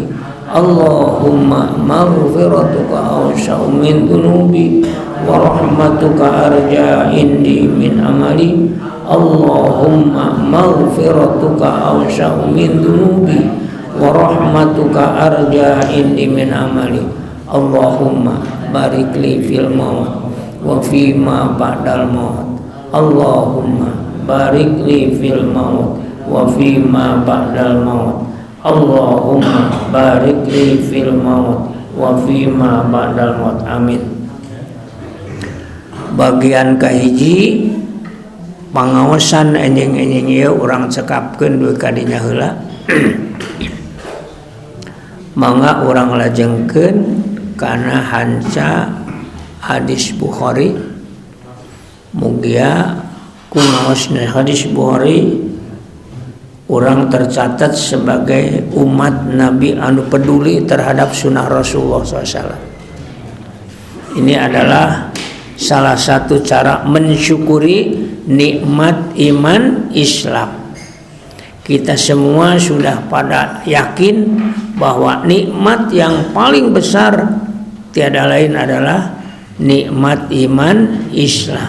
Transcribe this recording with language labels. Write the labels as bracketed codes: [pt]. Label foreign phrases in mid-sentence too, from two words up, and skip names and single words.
[ar] اللهم مغفرتك أوسع من ذنوبي ورحمتك أرجى عندي من عملي. اللهم مغفرتك أوسع من ذنوبي ورحمتك أرجى عندي من عملي. اللهم بارك لي في الموت وفي ما بعد الموت. اللهم بارك لي في الموت وفيما بعد الموت. اللهم بارك لي في الموت وفيما بعد الموت. Amin. [su] Bagian kahiji pangaosan enjing-enjing ieu urang cekapkeun duwe kadinya heula. Mangga urang lajengkeun kana hanca hadis Bukhari. Mugia kumaosna hadis Bukhari urang [id] tercatat sebagai umat Nabi [su] anu [id] peduli terhadap sunnah Rasulullah SAW. Ini adalah salah satu cara mensyukuri nikmat iman Islam. Kita semua sudah pada yakin bahwa nikmat yang paling besar tiada lain adalah nikmat iman Islam.